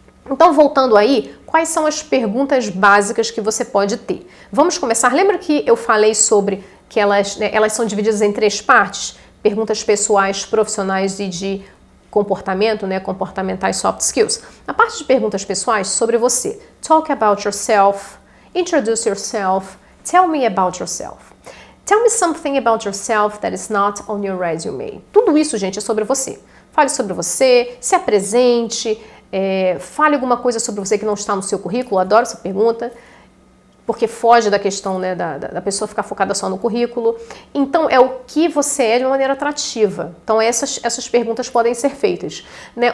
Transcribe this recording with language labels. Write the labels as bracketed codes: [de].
[pt] Então, voltando aí, quais são as perguntas básicas que você pode ter? Vamos começar. Lembra que eu falei sobre que elas são divididas em 3 partes? Perguntas pessoais, profissionais e de comportamento, né? Comportamentais, soft skills. A parte de perguntas pessoais, sobre você. [en] Talk about yourself, introduce yourself, tell me about yourself. Tell me something about yourself that is not on your resume. [pt] Tudo isso, gente, é sobre você. Fale sobre você, se apresente, fale alguma coisa sobre você que não está no seu currículo. Adoro essa pergunta, porque foge da questão, né, da pessoa ficar focada só no currículo. Então, é o que você é de uma maneira atrativa. Então, essas perguntas podem ser feitas, né?